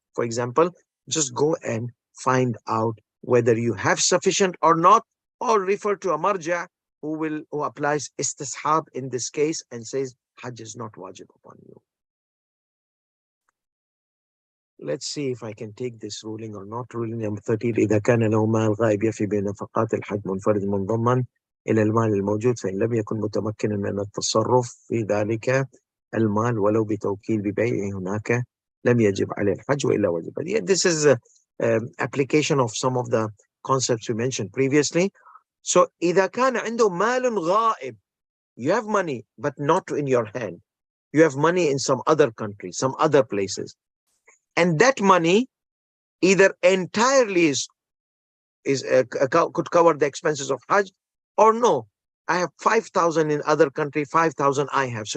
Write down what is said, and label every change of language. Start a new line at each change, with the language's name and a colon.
English: For example, just go and find out whether you have sufficient or not, or refer to a marja who applies istishab in this case and says Hajj is not wajib upon you. Let's see if I can take this ruling or not. Ruling number 13:
Arabic: إذا كان له مال غائب يفي بنفقات الحج منفرد منضمن إلى المال الموجود، فإن لم يكن متمكنا من التصرف في ذلك المال ولو بتوكيل ببيعه هناك لم يجب عليه الحج وإلا وجب.
English: Yeah, this is application of some of the concepts we mentioned previously. So
Arabic: إذا كان عنده مال غائب,
English: you have money but not in your hand. You have money in some other country, some other places. And that money either entirely could cover the expenses of Hajj, or no, I have 5,000 in other country, 5,000 I have.